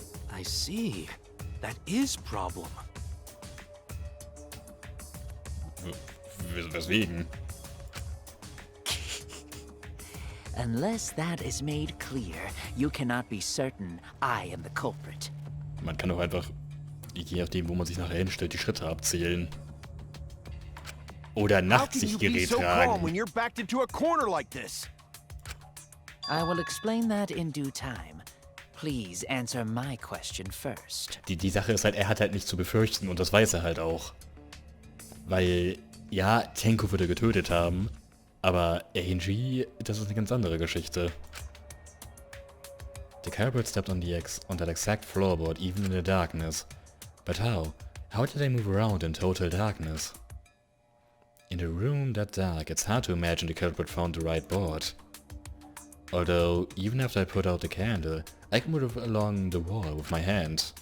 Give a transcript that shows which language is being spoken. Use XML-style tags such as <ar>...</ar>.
<en>I see. That is problem.</en> <de>Weswegen?</de> <en>Unless that is made clear, you cannot be certain I am the culprit.</en> <de>Man kann doch einfach, je nachdem, wo man sich nachher hinstellt, die Schritte abzählen. Oder Nachtsichtgerät tragen.</de> <en>When you're backed into a corner like this? I will explain that in due time. Please answer my question first.</en> <de>Die Sache ist halt, er hat halt nichts zu befürchten und das weiß er halt auch. Weil, ja, Tenko würde getötet haben, aber Angie, das ist eine ganz andere Geschichte.</de> <en>The culprit stepped on that exact floorboard even in the darkness. But how? How did they move around in total darkness? In a room that dark, it's hard to imagine the culprit found the right board. Although, even after I put out the candle, I can move along the wall with my hand.</en>